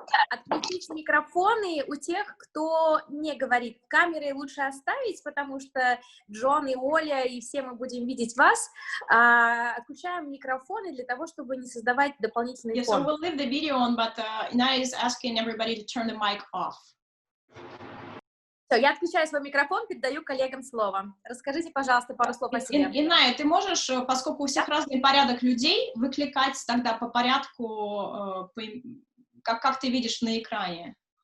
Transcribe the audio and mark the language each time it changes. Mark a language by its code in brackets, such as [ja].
[ru] Отключить микрофоны у тех, кто не говорит. Камеры лучше оставить, потому что Джон и Оля, и все мы будем видеть вас. Отключаем микрофоны для того, чтобы не создавать дополнительный фон. [en] So we'll leave the video on, but Ina is asking everybody to turn the mic off. [ru] Все, я отключаю свой микрофон, передаю коллегам слово. Расскажите, пожалуйста, пару слов о себе. Иная, ты можешь, поскольку у всех разный порядок людей, выкликать тогда по порядку, как ты видишь на экране?